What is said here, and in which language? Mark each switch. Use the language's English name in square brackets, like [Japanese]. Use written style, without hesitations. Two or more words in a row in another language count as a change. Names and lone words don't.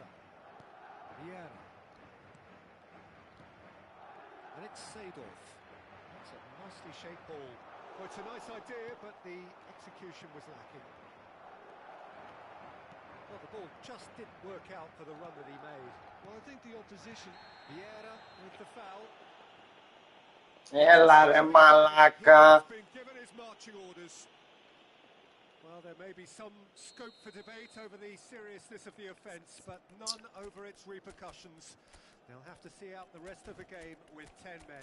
[English] Vieira. And it's Seedorf. That's a nicely shaped ball. Well, it's a nice idea, but the execution was lacking. Well, the ball just didn't work out for the run that he made. Well, I think the opposition... Vieira with the foul. [Greek] Έλα ρε μαλάκα. [English] He's been given his marching orders. Well, there may be some scope for debate over the seriousness of the offence, but none over its repercussions. They'll have to see out the rest of the game with 10 men.